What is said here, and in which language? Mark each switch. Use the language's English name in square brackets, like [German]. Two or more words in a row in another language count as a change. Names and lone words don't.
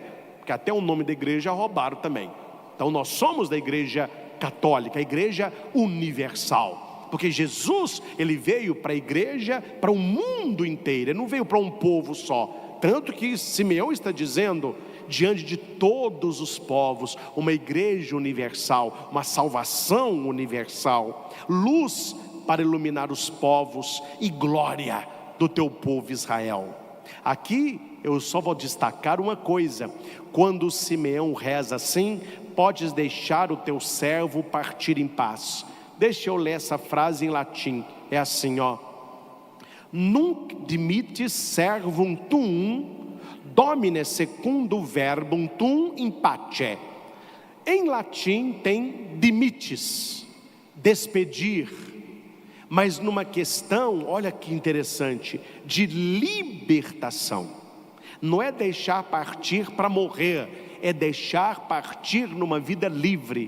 [Portuguese] Porque até o nome da igreja roubaram também. Então nós somos da igreja católica, a igreja universal, porque Jesus, ele veio para a igreja, para o mundo inteiro, ele não veio para um povo só, tanto que Simeão está dizendo, diante de todos os povos, uma igreja universal, uma salvação universal, luz para iluminar os povos e glória do teu povo Israel. Aqui eu só vou destacar uma coisa: quando Simeão reza assim, podes deixar o teu servo partir em paz. Deixa eu ler essa frase em latim, é assim, ó: [Latin] Nunc dimittis servum tuum, domine secundum verbum tuum in pace. [Portuguese] Em latim tem dimittis, despedir, mas numa questão, olha que interessante, de libertação. Não é deixar partir para morrer, é deixar partir numa vida livre.